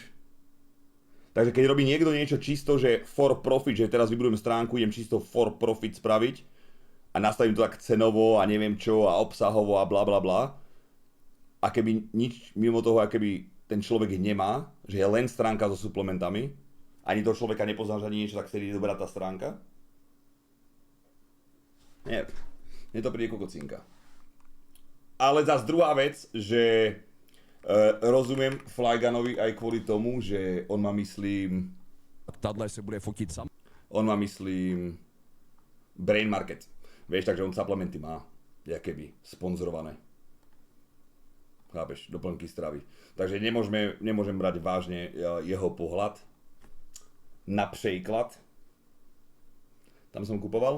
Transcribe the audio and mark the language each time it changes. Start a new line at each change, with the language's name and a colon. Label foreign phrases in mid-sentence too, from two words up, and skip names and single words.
Slovak: Takže keď robí niekto niečo čisto, že
English: for profit,
Slovak: že teraz vybudujem stránku, idem čisto
English: for profit
Slovak: spraviť a nastavím to tak cenovo a neviem čo a obsahovo a bla bla bla, a keby nič mimo toho, keby ten človek nemá, že je len stránka so suplementami, ani toho človeka nepoznáš ani niečo, tak vtedy je dobrá tá stránka? Nie. Mne to príde kokocinka. Ale zase druhá vec, že rozumiem Flyganovi aj kvôli tomu, že on má, myslím...
Czech: Tadle se bude fotit sam.
Slovak: On má, myslím... Brain Market. Vieš, takže on suplementy má. keby sponzorované. Chápeš, doplnky stravy. Takže nemôžem brať vážne jeho pohľad. Napríklad. Tam som kupoval.